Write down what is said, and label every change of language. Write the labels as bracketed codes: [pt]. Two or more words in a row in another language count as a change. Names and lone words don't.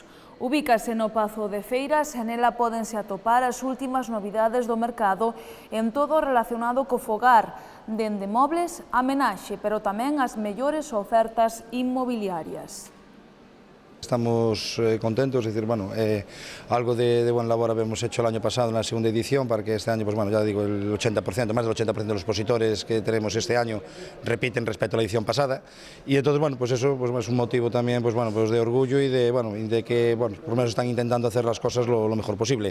[gl] Ubícase no Pazo de Feiras e nela pódense atopar as últimas novidades do mercado en todo relacionado co fogar, dende mobles a menaxe, pero tamén as mellores ofertas inmobiliarias. Estamos contentos, [es] es decir, bueno, algo de buen labor habíamos hecho el año pasado en la segunda edición para que este año, pues bueno, ya digo, el 80%, más del 80% de los expositores que tenemos este año repiten respecto a la edición pasada y entonces, bueno, pues eso pues es un motivo también, pues bueno, pues de orgullo y de que, bueno, por lo menos están intentando hacer las cosas lo mejor posible.